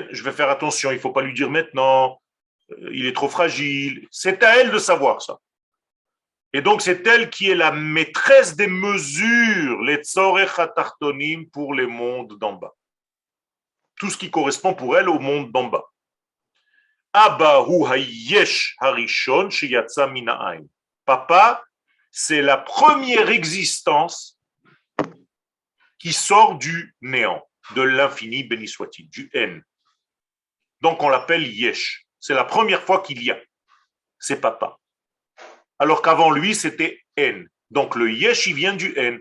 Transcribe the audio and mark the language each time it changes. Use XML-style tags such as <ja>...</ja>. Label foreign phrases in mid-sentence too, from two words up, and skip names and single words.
<fr>Je vais faire attention, il ne faut pas lui dire maintenant, il est trop fragile. C'est à elle de savoir ça. Et donc, c'est elle qui est la maîtresse des mesures, les</fr> <he>צורך התחתונים,</he> <fr>pour les mondes d'en bas. Tout ce qui correspond pour elle au monde d'en bas.</fr> <he>אבא הוא היש הראשון שיצא מן האין.</he> <fr>Papa, c'est la première existence qui sort du néant, de l'infini, béni soit-il, du N. Donc, on l'appelle Yesh. C'est la première fois qu'il y a. C'est papa. Alors qu'avant lui, c'était N. Donc, le Yesh, il vient du N.</fr>